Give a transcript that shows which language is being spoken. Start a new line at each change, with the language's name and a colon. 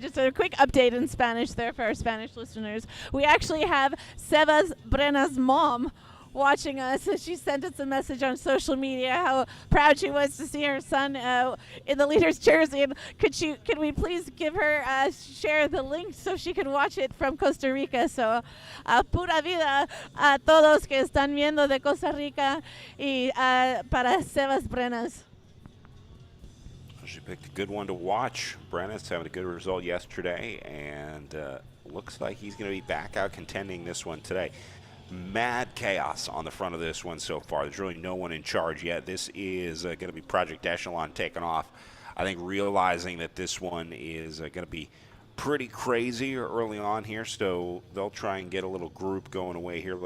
English: Just a quick update in Spanish there for our Spanish listeners. We actually have Sebas Brena's mom watching us. She sent us a message on social media how proud she was to see her son in the leader's jersey. And could we please give her share the link so she can watch it from Costa Rica?
Spanish: So pura vida a todos que están viendo de Costa Rica y para Sebas Brenas.
English: She picked a good one to watch. Brenna's having a good result yesterday, and looks like he's going to be back out contending this one today. Mad chaos on the front of this one so far. There's really no one in charge yet. This is going to be Project Echelon taking off. I think realizing that this one is going to be pretty crazy early on here, so they'll try and get a little group going away here.